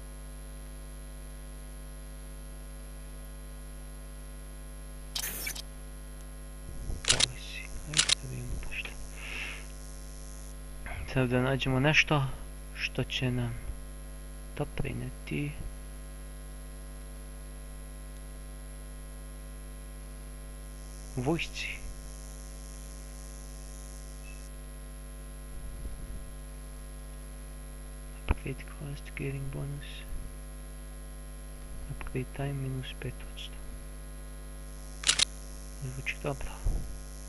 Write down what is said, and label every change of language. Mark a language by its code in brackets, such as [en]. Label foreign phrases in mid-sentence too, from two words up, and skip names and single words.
[sr] Polisi. Ajde da vidimo pošto. Treba da nađemo nešto što će nam doprineti vojsci. [en] Upgrade cost, gearing bonus. Upgrade time minus 5%. [sr] Zvuči dobro.